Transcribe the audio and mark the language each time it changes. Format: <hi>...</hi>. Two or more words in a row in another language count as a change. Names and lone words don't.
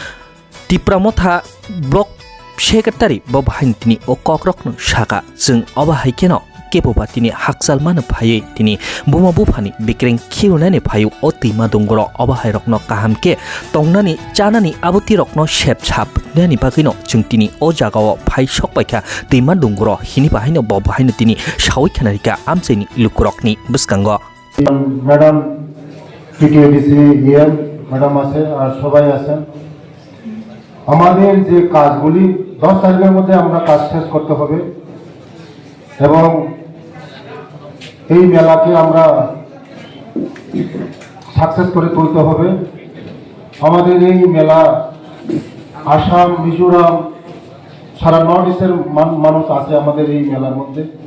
<trp>Tipramotha</trp> <en>block secretary</en> <trp>bahain tini okokrokno saka jeng obahaikeno keboba tini haksal mano phaye tini buma bufani bikreng khiunani phayu o tuima dunguro obahairokno kahamke tongnani chanani abuti rokno sep sap nani bagino jung tini o jagao phai sokpaikha tuima dunguro hini bahaino bahaino tini sawi khanarika amcheni lukurokni buskango</trp> <bn>ম্যাডাম টিটিডিসি ম্যাডাম আছে আর সবাই আছেন আমাদের যে কাজগুলি 10 তারিখের মধ্যে আমরা কাজ শেষ করতে হবে এবং এই মেলাকে আমরা সাকসেস করে তুলতে হবে আমাদের এই মেলা আসাম মিজোরাম সারা</bn> <en>North East</en> <bn>মানুষ আছে আমাদের এই মেলার মধ্যে</bn>